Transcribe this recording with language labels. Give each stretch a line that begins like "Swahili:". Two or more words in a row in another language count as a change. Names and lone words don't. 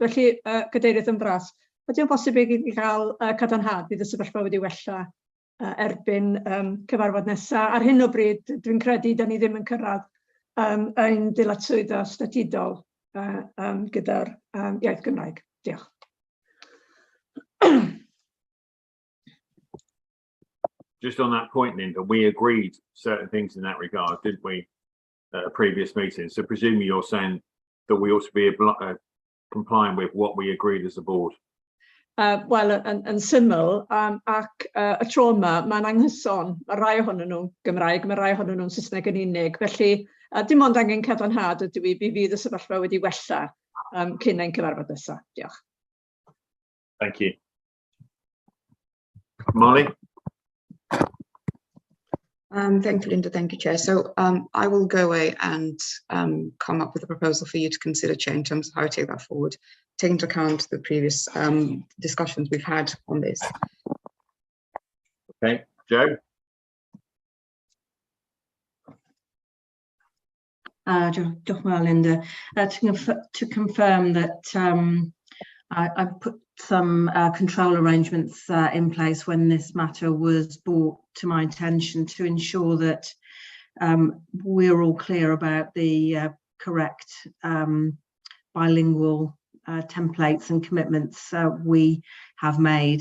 Welsh: Felly, Cadeirydd yn fras, ydy o'n bosib i gael cadarnhad bydd y sefyllfa wedi wella erbyn cyfarfod nesaf. Ar hyn o bryd, dwi'n credu da ni ddim yn cyrraedd ein dyletswydda statudol gyda'r iaith Gymraeg. Diolch.
English: Just on that point, Linda, we agreed certain things in that regard, didn't we, at a previous meeting? So presumably you're saying that we ought to be complying with what we agreed as a board.
Welsh: Wel, yn syml, ac y tro yma, mae'n anghyson, mae rai ohonyn nhw'n Gymraeg, mae rai ohonyn nhw'n Saesneg yn unig. Felly, dim ond angen cadarnhad ydw i, bydd y sefyllfa wedi wella cyn ein cyfarfod nesaf. Diolch.
English: Thank you. Molly? Thank you, Linda. Thank you, Chair. So I will go away and come up with a proposal for you to consider, Chair, in terms of how to take that forward, take into account the previous discussions we've had on this. Okay, Joe?
Welsh: Diolch yn fawr, Linda.
English: To confirm that I've put some control arrangements in place when this matter was brought to my attention to ensure that we're all clear about the correct bilingual templates and commitments we have made.